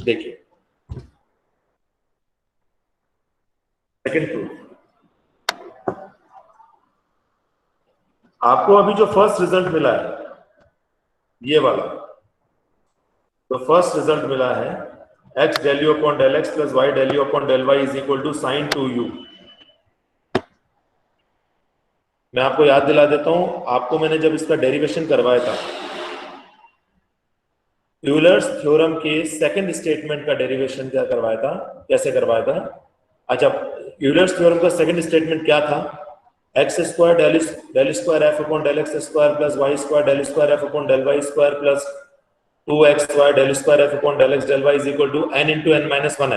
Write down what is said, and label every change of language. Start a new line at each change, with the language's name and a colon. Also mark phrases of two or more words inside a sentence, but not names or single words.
Hindi: देखिए
English: second proof,
Hindi: आपको अभी जो
English: first result
Hindi: मिला है ये वाला, तो
English: first result
Hindi: मिला है
English: x del u upon del x plus y del u upon del y is equal to sin 2u।
Hindi: मैं आपको याद दिला देता हूं, आपको मैंने जब इसका डेरिवेशन करवाया था,
English: Euler's theorem
Hindi: के
English: second statement
Hindi: का डेरिवेशन क्या करवाया था, कैसे करवाया था।
English: अच्छा, Euler's theorem का second statement
Hindi: क्या था,
English: x square del square f upon del x square plus y square del square f upon del y square plus 2xy del square f upon del x del y is equal to n into n minus 1f.